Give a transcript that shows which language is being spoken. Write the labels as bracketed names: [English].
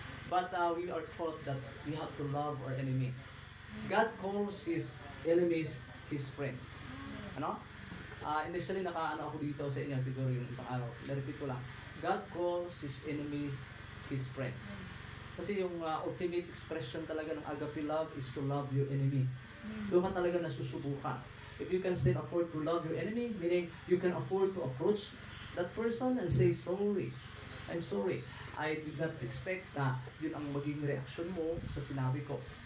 [English] But we are taught that we have to love our enemy. God calls His enemies His friends. [Filipino] Ano? Initially, nakaano ako dito sa inyo, siguro yung isang araw. Na-repeat ko lang. [English] God calls His enemies His friends. Kasi yung ultimate expression talaga ng agape love is to love your enemy. [Filipino] Doon ka talaga nasusubukan. [English] If you can still afford to love your enemy, meaning you can afford to approach that person and say, sorry, I'm sorry. I did not expect [Filipino] na yun ang maging reaction mo sa sinabi ko.